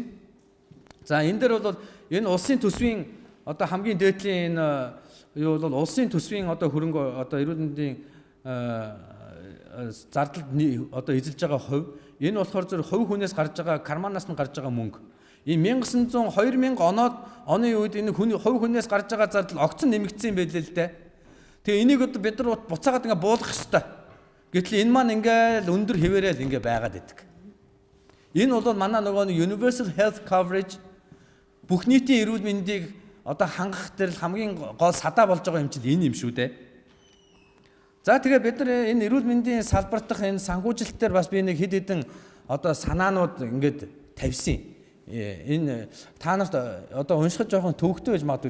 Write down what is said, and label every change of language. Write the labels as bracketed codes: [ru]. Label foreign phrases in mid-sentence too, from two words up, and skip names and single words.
[mn] За энэ дээр бол энэ улсын төсвийн одоо хамгийн дээдлийн энэ юу бол улсын төсвийн одоо хөрөнгө одоо эрүүл мэндийн зардалд одоо эзэлж байгаа хувь энэ болохоор зөв хувь хүнээс гарч байгаа карманаас нь гарч байгаа мөнгө. Энэ 1900 2000 оны үед энэ хувь хүнээс гарч байгаа зардал огцон нэмэгдсэн байлээ л дээ. Тэгээ энийг одоо бид нар буцаагаад ингээ буулгах ёстой. Гэтэл энэ маань ингээл өндөр хэвээрэл ингээ байгаад идэг. Энэ бол манай нөгөө [en] universal health coverage [mn] бүх нийтийн эрүүл мэндийг одоо хангах дээр хамгийн гол садаа болж байгаа юм чинь энэ юм шүү дээ. За тэгээ бид нар энэ эрүүл мэндийн салбартах энэ санхүүжилтээр бас би нэг хэд хэдэн одоо санаанууд ингээд тавьсан. Энэ та нарт одоо уншихад жоохон төвөгтэй байж магадгүй.